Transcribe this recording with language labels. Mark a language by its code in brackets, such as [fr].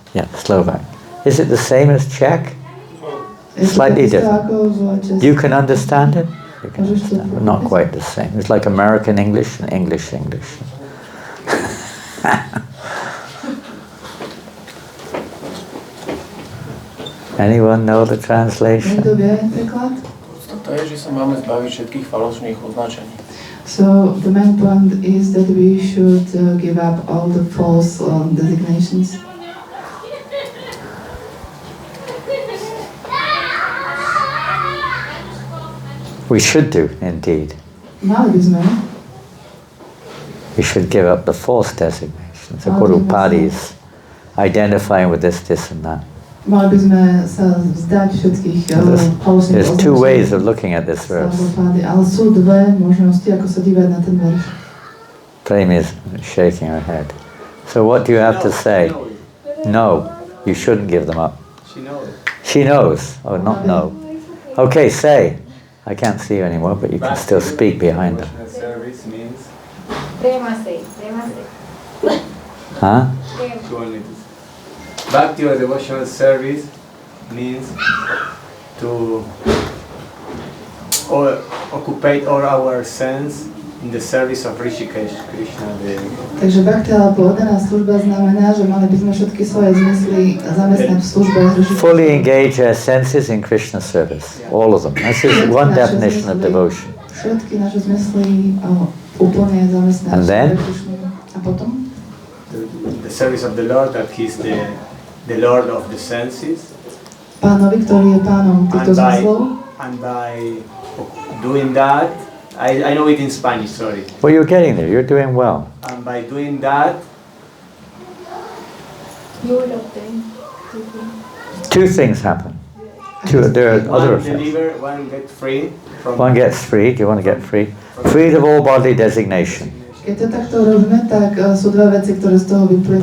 [en] Yeah, Slovak. Is it the same as Czech? Slightly different. You can understand it? You can understand it. Not quite the same. It's like American English and English English. Anyone know the translation? [sk] Niekto vie preklad? To je, že sa máme zbaviť všetkých falošných označení. [en] So the main point is that we should give up all the false designations. We should do, indeed. [sk] Mali by sme. [en] We should give up the false designations. The Guru Padis identifying with this, and that. [sk] Mali by sme sa vzdať všetkých falošných [en] There's two ways of looking at this verse. [sk] Ale sú dve možnosti, ako sa dívať na ten verš. [en] Premi is shaking her head. So what do you have to say? No, you shouldn't give them up. She knows. She knows. Oh, not no. Okay, say. I can't see you anymore, but you can still speak behind them. Service means Premase. Huh? back to your devotional service means to occupy all our sense in the service of Rishikesh, Krishna. [sk] Takže bhakti alebo oddaná služba znamená, že mali by sme všetky svoje zmysly zamestnať v službe Rishikesh. [en] Fully engage our senses in Krishna service. All of them. This is one definition of devotion. [sk] Všetky naše zmysly úplne zamestnať pre Krishnu. A potom? [en] The service of the Lord, that He's the Lord of the senses. [sk] Pánovi, ktorý je pánom týchto zmyslov. [en] And by doing that, I know it in Spanish, sorry. Well, you're getting there. You're doing well. And by doing that, You will obtain Two things happen. There are other effects. one get free. One gets free. Do you want to get free? Freed of all bodily designation. [sk] Keď to takto robíme, tak sú dve veci, ktoré z toho vyplývajú.